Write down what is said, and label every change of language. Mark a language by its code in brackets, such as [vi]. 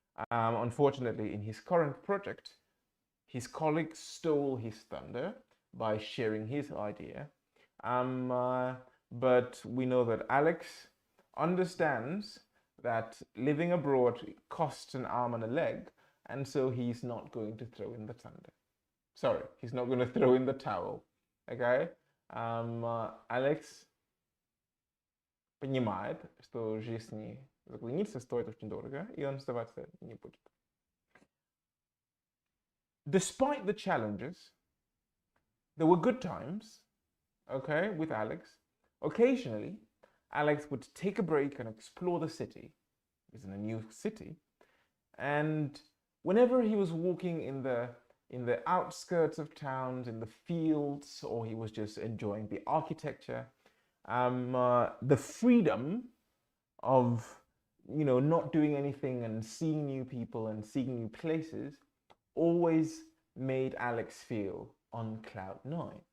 [en] Unfortunately, in his current project, his colleague stole his thunder by sharing his idea. But we know that Alex understands that living abroad costs an arm and a leg, and so he's not going to throw in the thunder. Sorry, he's not going to throw in the towel. Okay? [ru] Alex понимает, что жизни за границей стоит очень дорого, и он сдаваться не будет. [en] Despite the challenges, there were good times, okay, with Alex. Occasionally, Alex would take a break and explore the city. He's in a new city. And whenever he was walking in the outskirts of towns, in the fields, or he was just enjoying the architecture, the freedom of not doing anything and seeing new people and seeing new places always made Alex feel on cloud 9.